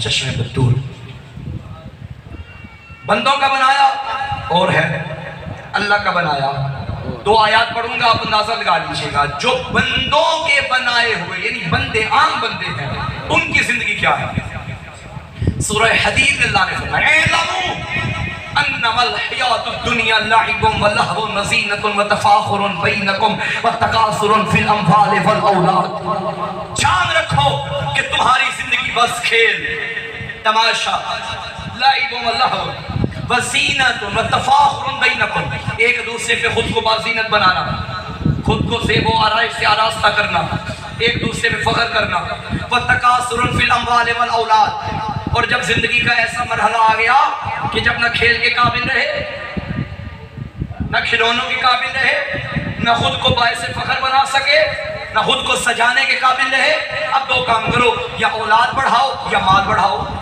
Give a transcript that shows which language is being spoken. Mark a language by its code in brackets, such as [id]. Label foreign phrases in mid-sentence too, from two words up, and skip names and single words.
[hi] चश्मे बतूल बंदों का बनाया और है अल्लाह का बनाया। 2 आयत पढ़ूंगा, आप अंदाजा लगा लीजिएगा। जो बंदों के बनाए हुए यानी बंदे आम बंदे हैं, उनकी जिंदगी क्या है? सूरह हदीद में अल्लाह ने फरमाया [ar] أنما الحياة الدنيا لعب ولهو وزينة وتفاخر بينكم وتكاثر في الأموال والأولاد. [hi] जान रखो कि तुम्हारी जिंदगी बस खेल तमाशा, [ar] لعب ولهو وزينة وتفاخر بينكم, [hi] एक दूसरे पे खुद को बाज़ीनत बनाना, खुद को ज़ेब व आराइश से आरास्ता करना, एक दूसरे पे फख्र करना, [ar] وتكاثر في الأموال والأولاد. [hi] और जब जिंदगी का ऐसा मरहला आ गया कि जब न खेल के काबिल रहे, न खिलौनों के काबिल रहे, न खुद को बायस फख्र बना सके, न खुद को सजाने के काबिल रहे, अब 2 काम करो, या औलाद बढ़ाओ या माल बढ़ाओ।